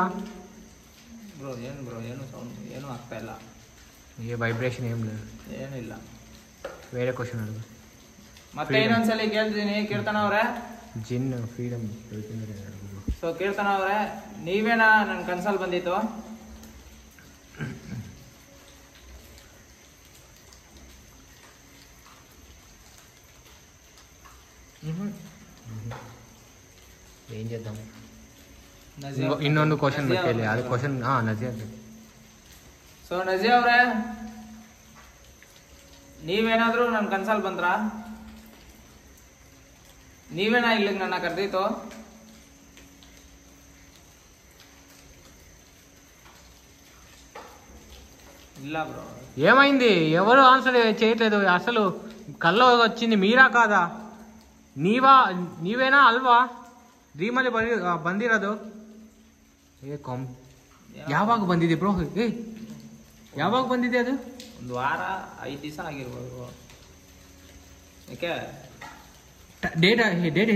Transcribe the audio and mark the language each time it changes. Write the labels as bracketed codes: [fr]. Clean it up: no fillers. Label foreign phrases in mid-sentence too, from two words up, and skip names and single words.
[kn] ಬ್ರೋ. ಏನು ಸೌಂಡ್ ಏನೂ ಆಗ್ತಾ ಇಲ್ಲ. ವೈಬ್ರೇಷನ್ ಏನಿಲ್ಲ. ಬೇರೆ ಕ್ವಶನ್ ಅಲ್ಲ. ಮತ್ತೆ ಇನ್ನೊಂದ್ಸಲಿ ಕೇಳ್ತೀನಿ ಕೀರ್ತನ ಅವರೇ. ಜಿನ್ ಫ್ರೀಡಮ್. ಸೊ ಕೀರ್ತನ ಅವರೇ, ನೀವೇನಾ ನನ್ನ ಕನ್ಸಲ್ಲಿ ಬಂದಿತ್ತು? [te] ఏం చేద్దాం? [kn] ಇನ್ನೊಂದು ಕ್ವಶನ್ ಕೇಳಿ. ಅದು ಕ್ವಶನ್ ನಜಿಯಾ. ಸೊ ನಜಿಯಾ ಅವರೇ, ನೀವೇನಾದ್ರೂ ನನ್ನ ಕನ್ಸಲ್ಲಿ ಬಂದ್ರಾ? ನೀವೇನಾ ಇಲ್ಲಿಗೆ ನನ್ನ ಕರೆದಿತ್ತು? ಇಲ್ಲ బ్రో. [te] ఏమైంది? ఎవరు ఆన్సర్ చేయట్లేదు అసలు. కల్లో వచ్చింది మీరా కాదా? [kn] ನೀವೇನಾ ಅಲ್ವಾ ಡ್ರೀಮಲ್ಲಿ ಬಂದಿರೋದು? ಯಾವಾಗ ಬಂದಿದೆ ಬ್ರೋ? ಯಾವಾಗ ಬಂದಿದೆ ಅದು? ಒಂದು ವಾರ 5 ದಿವಸ ಆಗಿರ್ಬೋದು. ಯಾಕೆ? ಡೇಟ್ ಹೇಳಿ.